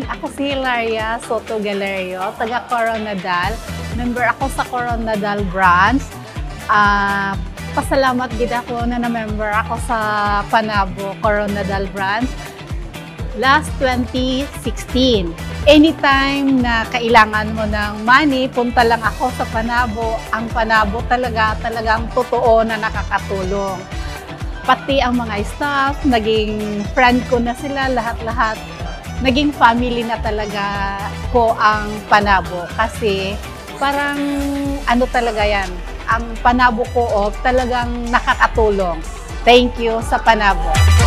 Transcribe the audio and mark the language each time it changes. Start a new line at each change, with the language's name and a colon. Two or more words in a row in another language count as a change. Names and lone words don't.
Filipino: Ako si Hilaria Soto Galerio, taga Coronadal.
Hiligaynon: Member ako sa Coronadal branch. Pasalamat gid ako na member ako sa Panabo Coronadal branch last 2016.
Filipino: Anytime na kailangan mo ng money, punta lang ako sa Panabo. Ang Panabo talagang totoo na nakakatulong. Pati ang mga staff, naging friend ko na sila lahat-lahat. naging family na talaga ko ang Panabo kasi parang ano talaga yan, ang Panabo Co-op talagang nakakatulong.
English: Thank you
Filipino: sa Panabo.